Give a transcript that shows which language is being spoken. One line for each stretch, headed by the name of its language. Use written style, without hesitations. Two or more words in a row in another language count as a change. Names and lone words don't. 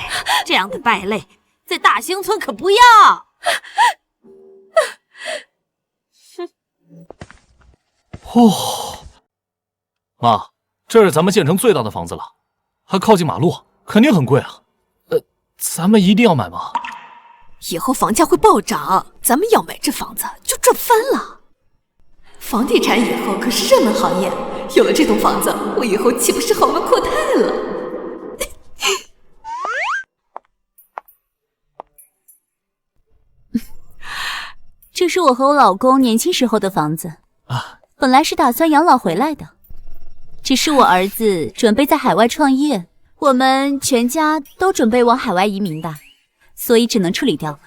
Chinese: 這樣的敗類，在大興村可不要。媽，這是咱們縣城最大的房子了，還靠近馬路，肯定很貴啊。咱們一定要買嗎？以後房價會暴漲，咱們要買這房子就賺翻了。房地產以後可是熱門行業，有了這棟房子，我以後豈不是豪門闊太了？這是我和我老公年輕時候的房子啊，本來是打算養老回來的，只是我兒子準備在海外創業，我們全家都準備往海外移民的，所以只能處理掉了。